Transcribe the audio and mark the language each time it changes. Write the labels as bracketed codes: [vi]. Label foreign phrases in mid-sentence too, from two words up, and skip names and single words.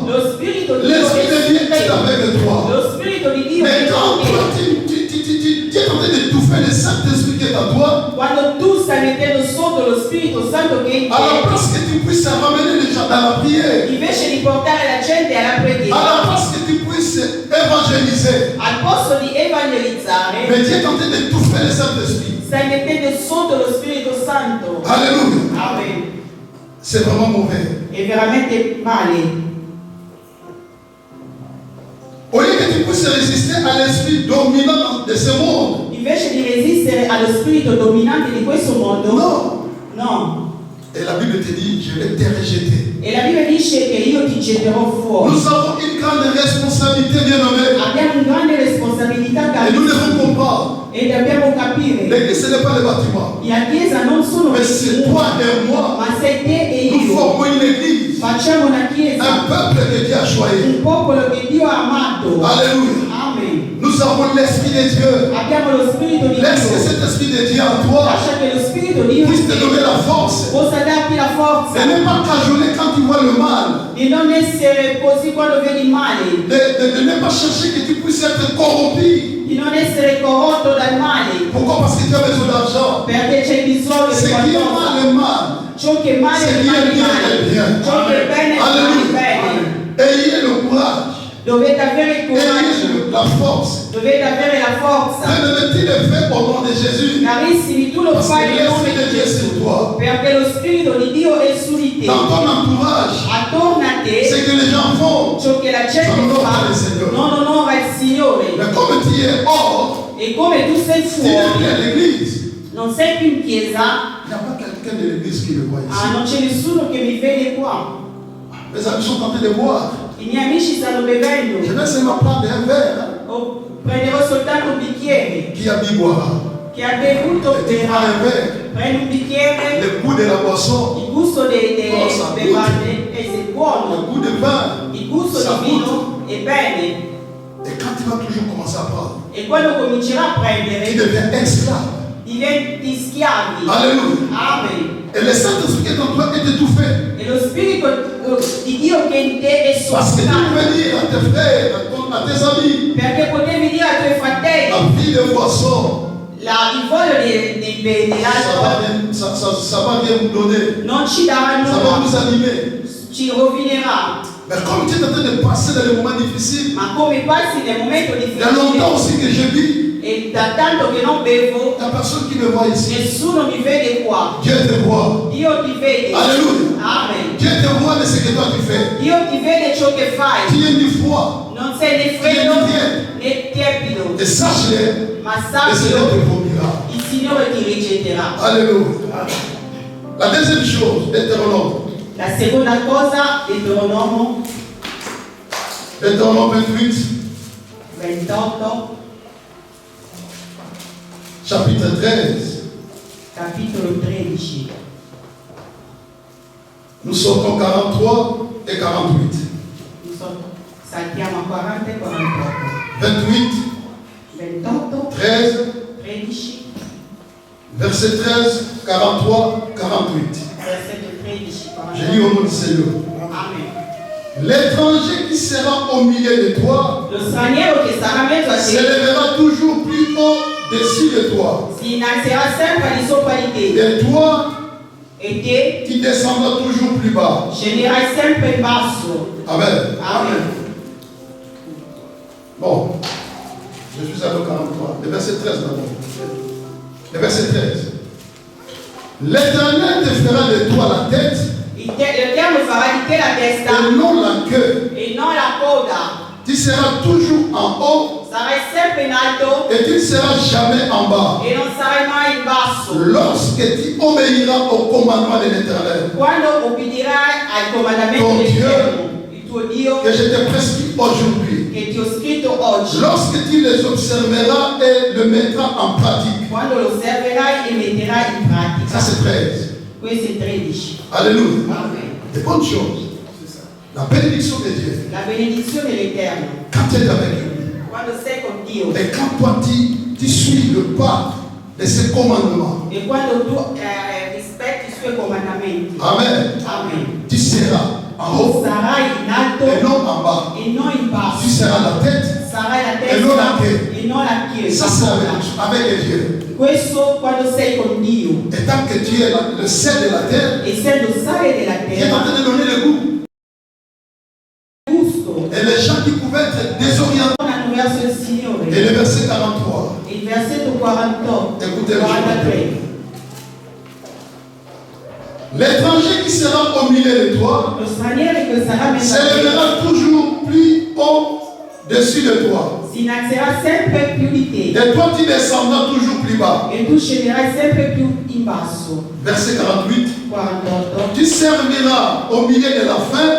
[it] lo spirito di Dio [fr] L'Esprit de Dieu est avec toi. [it] lo spirito di Dio [fr] Mais [it] è [fr] quand [it] con te. [fr] toi, tu es en train d'étouffer le Saint-Esprit qui est en toi, [it] Quando tu stai mettendo sotto lo Spirito Santo che è in [fr] à la [it] te, [fr] place que tu puisses ramener les gens dans la prière, [it] invece di portare la gente alla [fr] à [it] preghiera, [fr] la place que tu puisses évangéliser, [it] al posto di evangelizzare, [fr] mais Dieu est en train d'étouffer le Saint-Esprit. stai mettendo sotto lo Spirito Santo. Alléluia. [it] Amen. [fr] C'est vraiment mauvais. [it] È veramente male. [fr] Au lieu que tu puisses résister à l'esprit dominant de ce monde, [it] Invece di resistere allo spirito dominante di questo mondo, [fr] non. [it] no. [fr] Et la Bible te dit, je vais te rejeter. [it] E la Bibbia dice che io ti getterò fuori. [fr] Nous avons une grande responsabilité, bien-aimés. [it] Abbiamo una grande responsabilità [fr] Et nous [it] da [fr] devons comprendre. [it] e dobbiamo capire. [fr] L'église, ce n'est pas le bâtiment. [it] La Chiesa non sono [fr] Mais c'est toi et moi. [it] ma sei te e [fr] Nous [it] io. [fr] formons une église. [it] Facciamo una Chiesa, [fr] Un peuple que Dieu a choisi. [it] un popolo che Dio ha amato. [fr] Alléluia. [it] Amen. [fr] Nous avons l'Esprit de Dieu. [it] Abbiamo lo Spirito di [fr] Laisse que [it] Dio. [fr] cet Esprit de Dieu en toi [it] Lascia che lo Spirito di Dio [fr] puisse te donner la force. [it] possa darti la [fr] Et [it] forza [fr] ne pas cajoler quand tu vois le mal. [it] di non essere così quando vedi il male, [fr] De ne pas chercher que tu puisses être corrompu. [it] di non essere corrotto dal male, [fr] Pourquoi? Parce que tu as besoin d'argent. [it] perché c'è bisogno [fr] Ce [it] di [fr] qui est [it] qualcosa. [fr] mal est mal. [it] Ciò che è male [fr] Ce [it] è [fr] qui est bien [it] male, [fr] est bien. [it] ciò che è bene è [fr] Alléluia. [it] bene. [fr] Ayez le courage. [it] Dovete avere il coraggio, [fr] Ayez la force. [it] dovete avere la forza. [fr] Bien-aimé, tu le fais au nom de Jésus. [it] Carissimi, tu lo [fr] Parce [it] fai [fr] que [it] nel nome [fr] l'Esprit de [it] di [fr] Dieu est [it] Gesù, [fr] sur toi. [it] perché lo Spirito di Dio è su di te. [fr] Dans ton entourage, [it] Attorno a [fr] ce [it] te, [fr] que les gens font. [it] ciò che la gente [fr] Non [it] fa onora il Signore. non onora il Signore. [fr] Mais comme tu es hors, [it] E come tu sei [fr] tu n'es plus à [it] fuori, [fr] l'église. [it] non sei più in chiesa, [fr] Il n'y a pas quelqu'un de l'église qui le voit ici. [it] non c'è nessuno che mi vede qua. [fr] Mes amis sont en train de boire. [it] I miei amici stanno bevendo. [fr] Je vais seulement prendre un verre. [it] Prenderò soltanto un bicchiere. [fr] Qui a bu boira. [it] Chi ha bevuto [fr] Et tu prends un [it] berrà. [fr] verre. [it] Prendi un bicchiere, [fr] Le goût de la boisson, [it] il gusto delle [fr] Oh, sa [it] bevande è [fr] le [it] buono, [fr] goût de vin. [it] il gusto [fr] Sa [it] di vino è bene. [fr] Et quand tu vas toujours commencer à prendre, [it] E quando comincerà a [fr] tu [it] prendere, [fr] deviens esclave. [it] diventi schiavi. [fr] Alléluia. [it] Amen. [fr] Et le Saint-Esprit qui est en toi est étouffé. [it] E lo Spirito di Dio che è in te è [fr] Parce que tu [it] soffocato. [fr] peux dire à tes frères, à tes amis, [it] Perché potevi dire ai tuoi fratelli, [fr] la vie de boisson, [it] il voglio dell'alcol [fr] ça va bien vous donner. [it] non ci darà [fr] Ça va [it] nulla, [fr] vous animer. [it] ci rovinerà. [fr] Mais comme tu es en train de passer dans les moments difficiles, [it] Ma come passi nel momento [fr] il y a longtemps [it] difficile [fr] aussi que je vis, [it] e da tanto che non bevo, [fr] il n'y a personne qui me voit ici. [it] nessuno mi vede qua. [fr] Dieu te voit. [it] Dio ti vede. [fr] Alléluia. [it] Amen. [fr] Dieu te voit de ce que toi tu fais. [it] Dio ti vede ciò che fai. [fr] Tu es du foi. [it] Non sei né freddo né tiepido, [fr] Et sache-le, [it] ma [fr] le Seigneur te [it] sappilo, [fr] vomira. [it] il Signore ti rigetterà. [fr] Alléluia. La deuxième chose, Deutéronome. [it] La seconda cosa, Deuteronomo [fr] Deutéronome 28, [it] 28, [fr] chapitre 13. [it] capitolo 13. [fr] Nous sortons 43 et 48. [it] Saltiamo a 40 e 48. [fr] 28, [it] 28, [fr] 13, [it] 13, [fr] verset 13, 43, 48. [it] versetto 13, [fr] Je lis [it] 48. [fr] au nom du Seigneur. [it] Amen. [fr] L'étranger qui sera au milieu de toi [it] Lo straniero che sarà in mezzo a te [fr] s'élèvera toujours plus au-dessus de toi. [it] si innalzerà sempre al di sopra di te, [fr] Et toi, [it] e te [fr] qui descendras toujours plus bas. [it] scenderai sempre in basso. [fr] Amen. [it] Amen. [fr] Bon, je suis à 43. Le verset 13 d'abord. Le verset 13. L'Éternel te fera de toi la tête [it] L'Eterno farà di te la testa [fr] et non la queue. [it] e non la coda. [fr] Tu seras toujours en haut [it] Sarai sempre in alto [fr] et tu ne seras jamais en bas. [it] e non sarai mai in basso. [fr] Lorsque tu obéiras au commandement de l'Éternel [it] Quando obbedirai al comandamento [fr] Ton [it] dell'Eterno, Dio, il tuo Dio, [fr] que je te prescris aujourd'hui, [it] che che ti ho scritto oggi, [fr] lorsque tu les observeras et le mettras en pratique. [it] quando lo osserverai e metterai in pratica. [fr] Ça c'est 13. [it] Questo è 13. [fr] Alléluia. [it] Amen. [fr] Des bonnes choses. La bénédiction de Dieu. [it] La benedizione dell'Eterno. [fr] Quand tu es avec lui. [it] Quando sei con Dio [fr] Et quand toi tu suis le pas de ses commandements. [it] e quando tu rispetti i suoi comandamenti. [fr] Amen. [it] Amen. [fr] Tu seras en [it] Tu [fr] haut [it] sarai in alto [fr] et non en bas. [it] e non in basso. [fr] Tu seras la tête. [it] Sarai la E non la testa chiesa. e non la chiesa. [fr] Ça c'est avec Dieu. [it] Questo quando sei con Dio. [fr] Et tant que tu es le sel de la terre, [it] Essendo sale della [fr] qui est en train [it] terra, [fr] de donner le goût. [it] gusto. [fr] Et les gens qui pouvaient être désorientés. [it] Tornano verso il [fr] Et [it] Signore. [fr] le verset 43. [it] Il versetto 48. [fr] Écoutez le [it] 43. [fr] L'étranger qui sera au milieu de toi [it] Lo straniero che sarà messo a te [fr] s'élèvera toujours plus au-dessus de toi. [it] si innalzerà sempre più di te [fr] Et toi tu descendras toujours plus bas. [it] e tu scenderai sempre più in basso. [fr] Verset 48. [it] 48. [fr] Tu serviras au milieu de la faim,